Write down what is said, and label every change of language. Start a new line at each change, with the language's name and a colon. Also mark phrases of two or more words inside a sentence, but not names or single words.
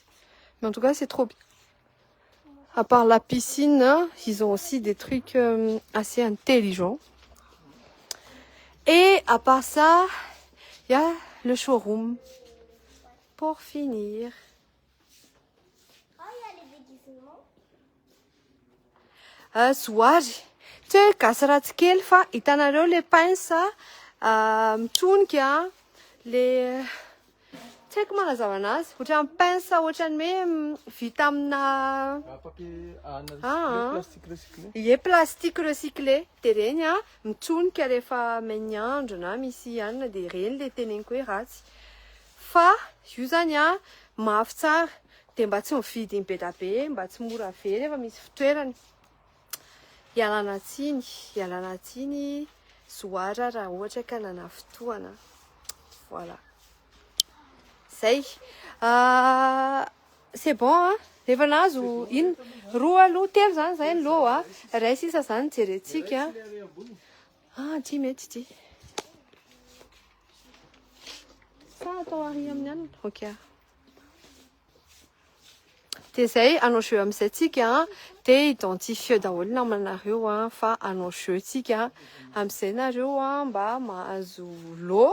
French: Mais en tout cas, c'est trop bien. À part la piscine, hein, ils ont aussi des trucs assez intelligents. Et à part ça, il y a le showroom. Pour finir. Oh, il y a les déguisements. Soary. Tu sais,
Malagasy: gasy ratsy kely fa hitanareo le pince mitsonika le tsy haiko manazava anazy ohatra ny pince ohatrany hoe vita amina ie
French: plastique recyclé
Malagasy: de reny mitsonika rehefa mainy andro na misy anina de reny le teneniko hoe ratsy fa io zany mafy tsara de mba tsy mividy be da be mba tsy mora very efa misy fitoerany. Ialana tsiny zoara raha ohatra ka nana fotoana.
French: Voilà. Zay. C'est bon, hein?
Malagasy: Rehefa nazo ino roa aloha telo zany zay ny loha ray sisa zany jerentsika. Ty mety ty. Sa atao ary amin'ny anana. Ok. De zay anao jeu amin'izay tsika de identifie daholo namanareo fa anao jeu tsika amin'izay nareo mba mahazo lot